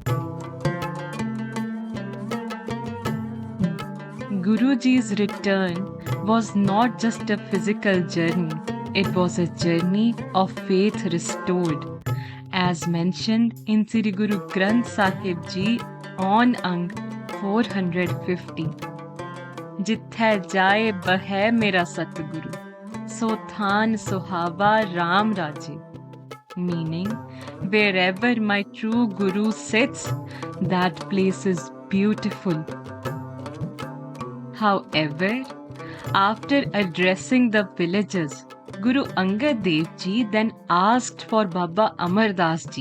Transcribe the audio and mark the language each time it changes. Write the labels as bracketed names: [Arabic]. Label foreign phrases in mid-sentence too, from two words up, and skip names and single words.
[English] Guruji's return was not just a physical journey, it was a journey of faith restored. As mentioned in Sri Guru Granth Sahib Ji on Ang 450. [Punjabi] ਜਿਥੈ ਜਾਏ ਬਹੈ ਮੇਰਾ ਸਤਗੁਰੁ, ਸੋ ਥਾਨ ਸੁਹਾਵਾ ਰਾਮ ਰਾਜੇ. [English] Meaning, wherever my true Guru sits, that place is beautiful. However, after addressing the villagers, Guru Angad Dev Ji then asked for Baba Amar Das Ji.